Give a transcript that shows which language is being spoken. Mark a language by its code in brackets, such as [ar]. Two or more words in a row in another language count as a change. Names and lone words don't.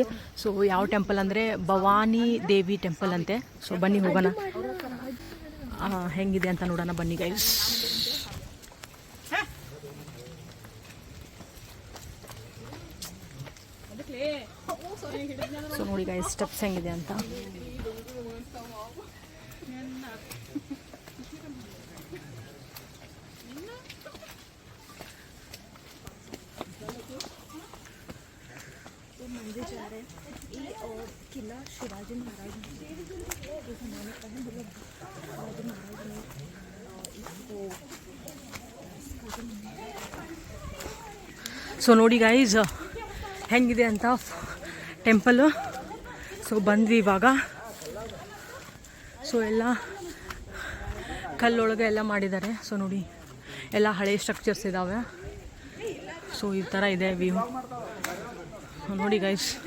[kn] ಸೊ ಯಾವ ಟೆಂಪಲ್ ಅಂದರೆ ಭವಾನಿ ದೇವಿ ಟೆಂಪಲ್ ಅಂತೆ. ಸೊ ಬನ್ನಿ ಹೋಗೋಣ, ಹೆಂಗಿದೆ ಅಂತ ನೋಡೋಣ ಬನ್ನಿ ಗೈಸ್. ಸೊ ನೋಡಿ ಗೈಸ್ ಸ್ಟೆಪ್ಸ್ ಹೆಂಗಿದೆ ಅಂತ. [hi] मंदिर जा रहे हैं ये, और किला शिवाजी महाराज के ज़माने का है, मतलब शिवाजी महाराज ने इसको. [kn] ಸೊ ನೋಡಿ ಗೈಸ್ ಹೆಂಗಿದೆ ಅಂತ ಟೆಂಪಲ್. ಸೊ ಬಂದ್ವಿ ಇವಾಗ. ಸೊ ಎಲ್ಲ ಕಲ್ಲೊಳಗೆ ಎಲ್ಲ ಮಾಡಿದ್ದಾರೆ. ಸೊ ನೋಡಿ ಎಲ್ಲ ಹಳೆ ಸ್ಟ್ರಕ್ಚರ್ಸ್ ಇದ್ದಾವೆ. ಸೊ ಈ ಥರ ಇದೆ ವ್ಯೂ ನೋಡಿ ಗೈಸ್.